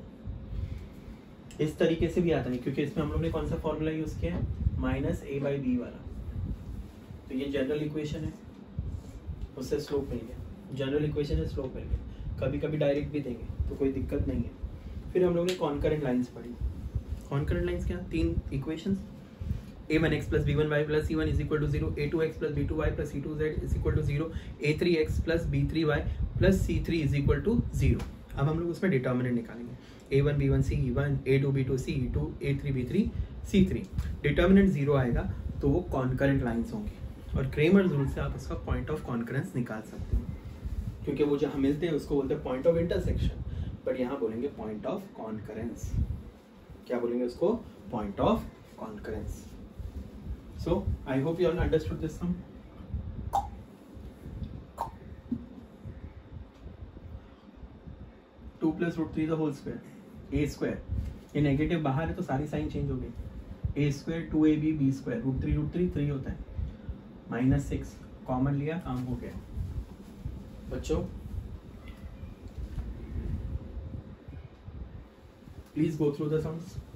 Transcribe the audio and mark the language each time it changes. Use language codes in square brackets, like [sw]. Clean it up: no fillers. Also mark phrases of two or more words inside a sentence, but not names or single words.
[hi] इस तरीके से भी आता है क्योंकि इसमें हम लोग ने कौन सा [en] formula use [hi] किया है, -a/b वाला, तो ये [en] general equation [hi] है, उससे स्लोप मिल गया, [en] general equation [hi] है, स्लोप मिल गया। कभी कभी डायरेक्ट भी देंगे तो कोई दिक्कत नहीं है। फिर हम लोग ने [en] concurrent lines [hi] पढ़ी। [en] concurrent lines क्या, 3 इक्वेशंस, a1x + b1y + c1 = 0, a2x + b2y + c2z = 0, a3x + b3y + c3 = 0। [hi] अब हम लोग उसमें डिटर्मिनेंट निकालेंगे, [en] a1 b1 c1, a2 b2 c2, a3 b3 c3। [hi] डिटर्मिनेंट 0 आएगा तो वो [en] concurrent lines [hi] होंगी और [en] Cramer's rule [hi] से आप उसका [en] point of concurrence [hi] निकाल सकते हो, क्योंकि वो जहाँ मिलते हैं उसको बोलते हैं [en] point of intersection, [hi] बट यहाँ बोलेंगे [en] point of concurrence. [hi] क्या बोलेंगे उसको, [en] point of concurrence. so I hope you all understood this sum. two + √3 the whole square, [hi] a², ये नेगेटिव बाहर है तो सारी [en] sign change [hi] हो गई, a² 2ab b², √3 3 होता है, -6 कॉमन लिया, काम हो गया। [en] बच्चों please go through the sums.